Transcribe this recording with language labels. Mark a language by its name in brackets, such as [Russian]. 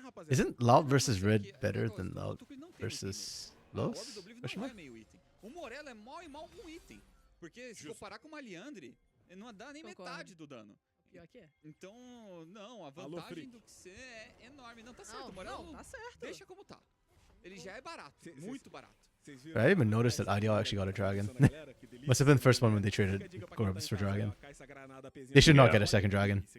[English] Isn't loud versus red better than loud versus lows? [Portuguese] O Morello é mal e mal com item. Porque se comparar com uma Liandre, ele não dá nem metade do dano. Pior que é. Então, não, a vantagem do que ser é enorme. Não, tá certo, o Morello tá certo. Deixa como tá. Ele já é barato, muito barato. [English] I didn't even notice that IDL actually got a dragon. Must have been the first one when they traded Gorbs for dragon. They should not get a second dragon.